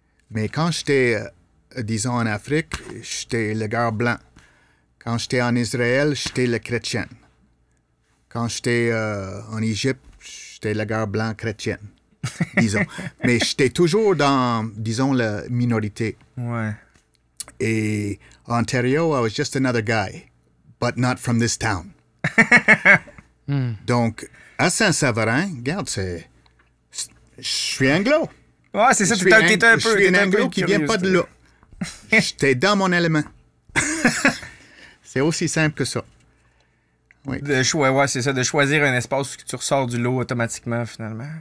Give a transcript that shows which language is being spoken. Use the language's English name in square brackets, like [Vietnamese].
[French] Mais quand j'étais, disons, en Afrique, j'étais le gars blanc. Quand j'étais en Israël, j'étais le chrétien. Quand j'étais en Égypte, j'étais le gars blanc chrétien, disons. Mais j'étais toujours dans, disons, la minorité. Ouais. [English] Et Ontario, I was just another guy, but not from this town. [French] Donc, à Saint-Séverin, regarde, je suis anglo. Ouais, c'est ça, Je t'étais un peu... je suis un anglo qui vient pas de là. J'étais dans mon élément. C'est aussi simple que ça. Oui. Ouais, c'est ça, de choisir un espace où tu ressors du lot automatiquement, finalement.